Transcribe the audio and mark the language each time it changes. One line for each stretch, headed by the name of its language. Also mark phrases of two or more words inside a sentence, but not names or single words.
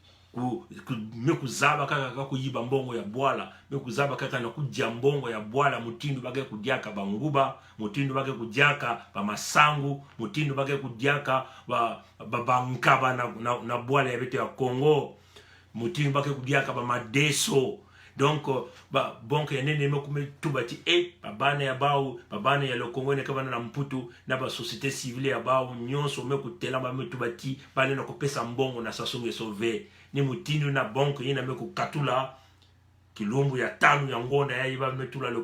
Kituba (Democratic Republic of Congo): kuzaba kaka kuyiba mbongo ya bwala me kuzaba kaka na kujia mbongo ya bwala mutindu bage kudiaka banguba mutindu bage kudiaka ba masangu mutindu bage kudiaka ba nkaba na bwala ya beto ya Kongo mutindu bage kudiaka ba madeso. Donc ba banque ya nene me kume tubati babana ya bao babana ya Kongo ne kabana na mputu na ba
French: société civile
Kituba (Democratic Republic of Congo): ya bao nyonso me kutela ba me tubati bale na kopesa mbongo na sasu me sauver ni mutindu na banque yina me kukatula kilumbu ya tanu ya ngonda ya iba metula le